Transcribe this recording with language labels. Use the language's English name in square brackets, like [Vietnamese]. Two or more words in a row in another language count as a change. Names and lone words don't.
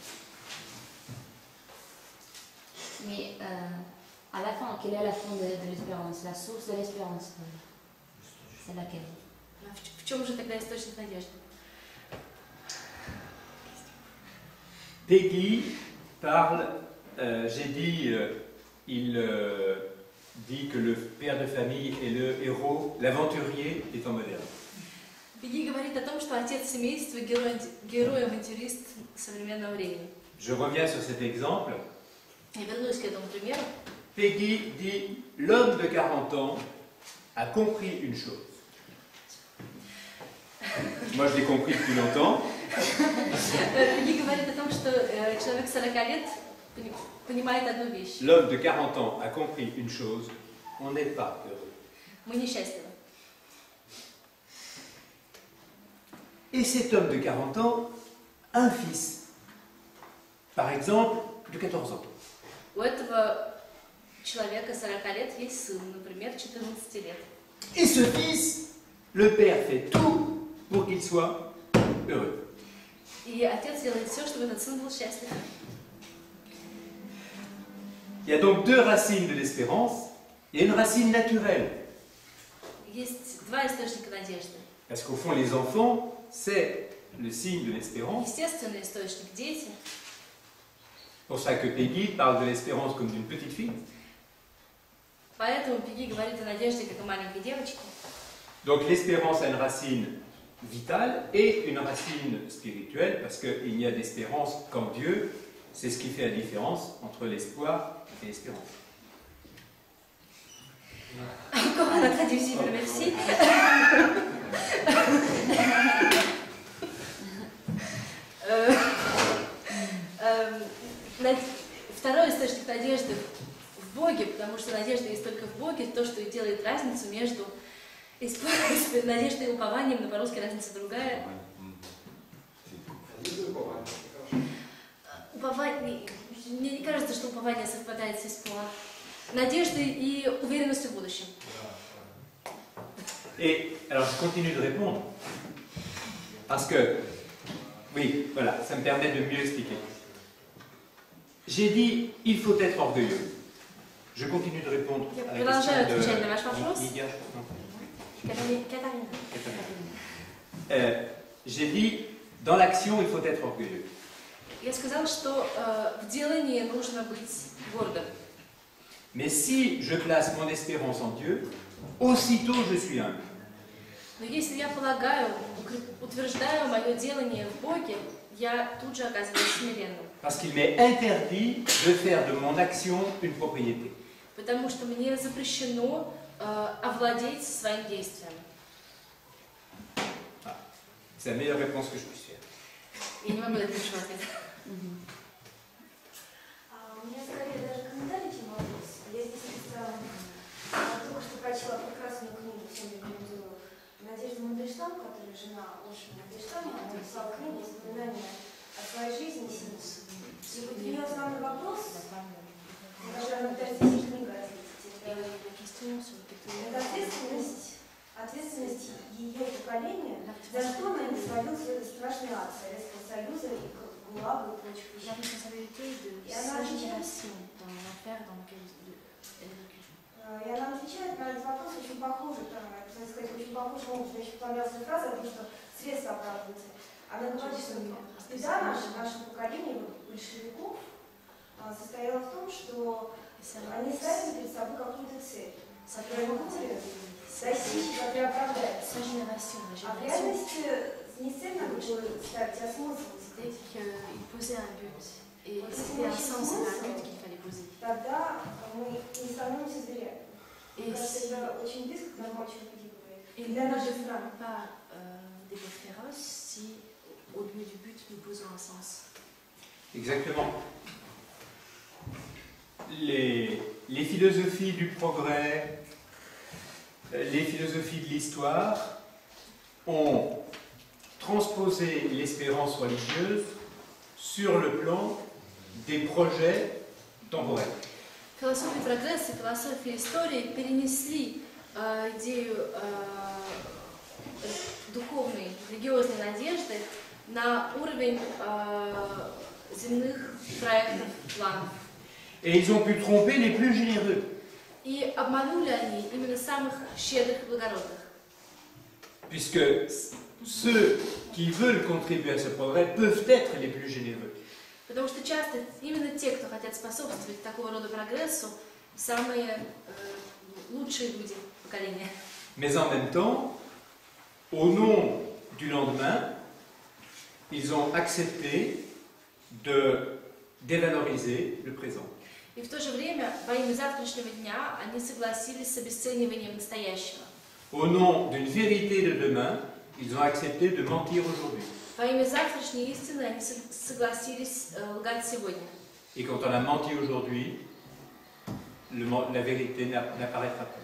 [French] Mais à la fin, quelle est la fin de l'espérance, la source de l'espérance? C'est laquelle? [Russian] В чем же тогда источник надежды? [French] Peggy parle, j'ai dit, il dit que le père de famille est le héros, l'aventurier des temps modernes. [Russian] Пегги говорит о том, что отец семейства герой-авантюрист современного времени. [French] Je reviens sur cet exemple. [Russian] Я вернусь к этому примеру. [French] Peggy dit, l'homme de 40 ans a compris une chose. Moi, je l'ai compris depuis longtemps. [Russian] Пегги говорит о том, что человек 40 лет понимает одну вещь. [French] L'homme de 40 ans a compris une chose, on n'est pas heureux. [Russian] Мы несчастливы. [French] Et cet homme de 40 ans a un fils, par exemple, de 14 ans. [Russian] У этого человека 40 лет есть сын, например, 14 лет. [French] Et ce fils, le père fait tout pour qu'il soit heureux. [Russian] И отец делает все, чтобы этот сын был счастлив. [French] Il y a donc deux racines de l'espérance. Il y a une racine naturelle. [Russian] Есть два источника надежды. [French] Parce qu'au fond, les enfants, c'est le signe de l'espérance. [Russian] Естественный источник – дети. [French] C'est pour ça que Peggy parle de l'espérance comme d'une petite fille. [Russian] Поэтому Пегги говорит о надежде, как о маленькой девочке. [French] Donc l'espérance a une racine vitale et une racine spirituelle, parce qu'il n'y a d'espérance qu'en Dieu. C'est ce qui fait la différence entre l'espoir et l'espérance. Encore un traduisible, merci. [Russian] Второй источник надежды в Боге, потому что надежда есть только в Боге, то, что и делает разницу между надеждой и упованием, но по-русски разница другая. Упование, мне не кажется, что упование совпадает с эспуар. Надеждой и уверенностью в будущем. [French] Et alors je continue de répondre, parce que, oui, voilà, ça me permet de mieux expliquer. J'ai dit, il faut être orgueilleux. Je continue de répondre à la question de Lydia. J'ai dit, dans l'action, il faut être orgueilleux. [Russian] Я сказал, что в делании нужно быть гордым. [French] Mais si je place mon espérance en Dieu, aussitôt je suis humble. [Russian] Но если я полагаю, утверждаю мое делание в Боге, я тут же оказываюсь смиренным. [French] Parce qu'il m'est interdit de faire de mon action une propriété. [Russian] Потому что мне запрещено овладеть своим действием. [French] C'est la meilleure réponse que je puisse faire. [Russian] Я не могу дать лучшего ответа. У меня скорее даже комментарий, чем вопрос. Я здесь только что прочла прекрасную книгу, всем рекомендую, Надежда Мандельштам, которая жена Оши Мандельштама, она написала книгу «Воспоминания о своей жизни». И вот ее основной вопрос, даже она даже здесь книга это ответственность ее поколения, за что она не свалилась в этот страшный ад Советского Союза и ГУЛАГа и прочих вещей. [French] La responsabilité de sa génération dans l'affaire dans lequel elle a vécu. [Russian] И она отвечает на этот вопрос очень похоже, так сказать, очень похоже, мне очень понравилась фраза о том, что средства оправдываются. Она говорит, что беда нашего поколения, большевиков, состояла в том, что они ставили перед собой какую-то цель, которую они достичь, которая оправдается. А в реальности не цель надо было ставить, а смысл. [French] Il posait un but. Et c'était un sens et un but qu'il fallait poser. [Russian] Тогда мы не становимся зря. Это очень близко к тому, о чем Пегги говорит. [French] Et nous ne devenons pas des références si, au lieu du but, nous posons un sens. Exactement. Les philosophies du progrès, les philosophies de l'histoire ont transposé l'espérance religieuse sur le plan des projets temporels. [Russian] Философия прогресса и философия истории перенесли идею духовной, религиозной надежды на уровень земных проектов, планов. [French] Et ils ont pu tromper les plus généreux. [Russian] И обманули они именно самых щедрых и благородных. [French] Puisque ceux qui veulent contribuer à ce progrès peuvent être les plus généreux. [Russian] Потому что часто именно те, кто хотят способствовать такого рода прогрессу, самые лучшие люди поколения. [French] Mais en même temps, au nom du lendemain, ils ont accepté de dévaloriser le présent. [Russian] И в то же время, во имя завтрашнего дня, они согласились с обесцениванием настоящего. [French] Au nom d'une vérité de demain, ils ont accepté de mentir aujourd'hui. [Russian] Во имя завтрашней истины они согласились лгать сегодня. [French] Et quand on a menti aujourd'hui, la vérité n'apparaîtra pas.